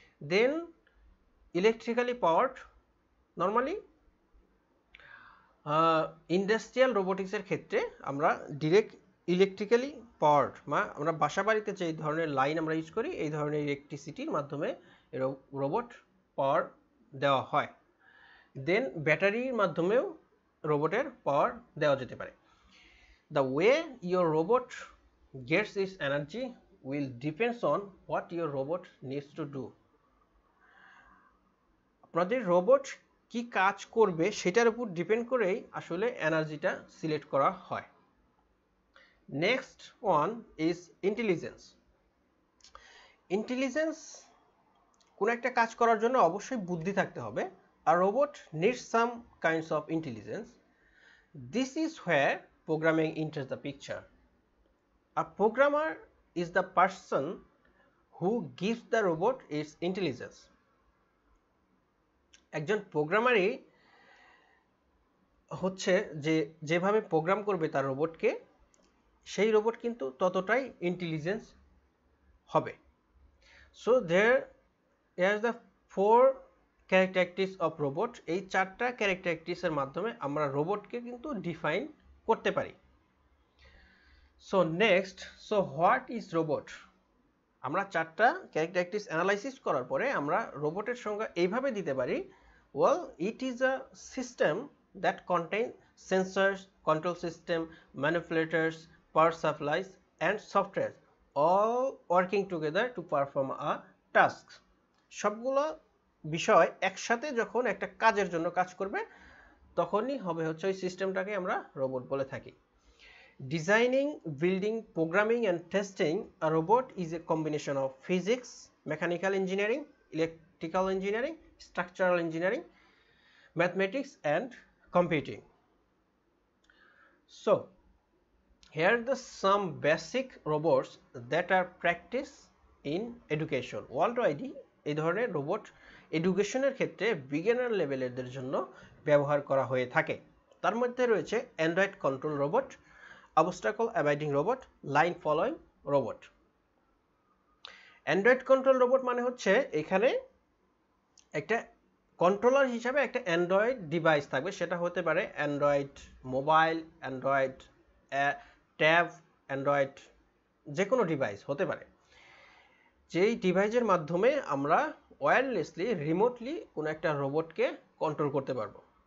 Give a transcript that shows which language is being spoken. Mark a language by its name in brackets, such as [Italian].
[Bangla] দেন electrically powered. Normally industrial রোবোটিক্সের ক্ষেত্রে আমরা direct electrically powered, আমরা বাসা বাড়িতে যে ধরনের লাইন আমরা ইউজ করি এই ধরনের ইলেকট্রিসিটির মাধ্যমে রোবট পাওয়ার দেওয়া হয়। দেন ব্যাটারির মাধ্যমেও রোবটের পাওয়ার দেওয়া যেতে পারে। [English] The way your robot gets its energy will depends on what your robot needs to do. [Bangla] আপনাদের রোবট কি কাজ করবে সেটার উপর ডিপেন্ড করেই আসলে এনার্জিটা সিলেক্ট করা হয়। [English] Next one is intelligence. [Bangla] Intelligence কোনো একটা কাজ করার জন্য অবশ্যই বুদ্ধি থাকতে হবে। [English] A robot needs some kinds of intelligence. This is where programming enters the picture. A programmer is the person who gives the robot its intelligence. [Bangla] একজন প্রোগ্রামারই হচ্ছে যে যেভাবে প্রোগ্রাম করবে তার রোবটকে, সেই রোবট কিন্তু ততটাই ইন্টেলিজেন্স হবে। [English] So there is the 4 characteristics of robot. [Bangla] এই 4টা ক্যারেক্টারিস্টিক্সের মাধ্যমে আমরা রোবটকে কিন্তু ডিফাইন করতে পারি। [English] So next, so what is robot? [Bangla] আমরা 4টা ক্যারেক্টারিস্টিক্স অ্যানালাইসিস করার পরে আমরা রোবটের সংজ্ঞা এইভাবে দিতে পারি, [English] well, it is a system that contains sensors, control system, manipulators, power supplies and software all working together to perform a task. [Bangla] সবগুলো বিষয় একসাথে যখন একটা কাজের জন্য কাজ করবে তখনই হবে হচ্ছে ওই সিস্টেমটাকে আমরা রোবট বলে থাকি। [English] Designing, building, programming and testing a robot is a combination of physics, mechanical engineering, electrical engineering, structural engineering, mathematics and computing. So here are some basic robots that are practiced in education. [Bangla] Worldwide এই ধরনের robot এডুকেশনের ক্ষেত্রে beginner লেভেলের জন্য ব্যবহার করা হয়ে থাকে। তার মধ্যে রয়েছে Android control robot, obstacle avoiding robot, line following robot. Android control robot মানে হচ্ছে এখানে একটা কন্ট্রোলার হিসাবে একটা অ্যান্ড্রয়েড ডিভাইস থাকবে, সেটা হতে পারে Android mobile, Android tab, Android যে কোনো ডিভাইস হতে পারে, যেই ডিভাইসের মাধ্যমে আমরা ওয়্যারলেসলি রিমোটলি কোনো একটা রোবটকে কন্ট্রোল করতে পারবো।